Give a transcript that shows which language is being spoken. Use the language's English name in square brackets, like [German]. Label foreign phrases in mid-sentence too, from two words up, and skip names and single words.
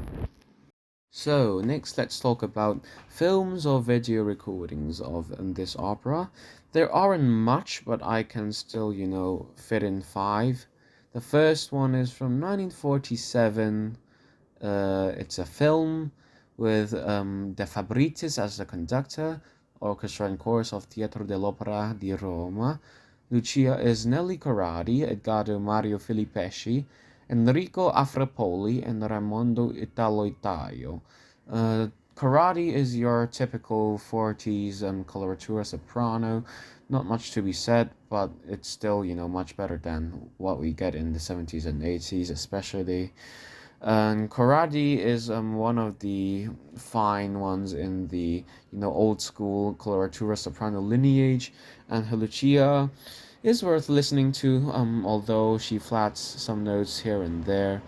[English] So, next let's talk about films or video recordings of this opera. There aren't much, but I can still, fit in 5. The first one is from 1947. It's a film with the Fabritiis as the conductor, orchestra and chorus of Teatro dell'Opera di Roma. Lucia is Nelly Corradi, Edgardo Mario Filippeschi, Enrico Afrapoli, and Raimondo Italo-Itaio. Corradi is your typical 40s coloratura soprano. Not much to be said, but it's still, much better than what we get in the 70s and 80s, especially. And Corradi is one of the fine ones in the old school coloratura soprano lineage, and her Lucia is worth listening to, although she flats some notes here and there.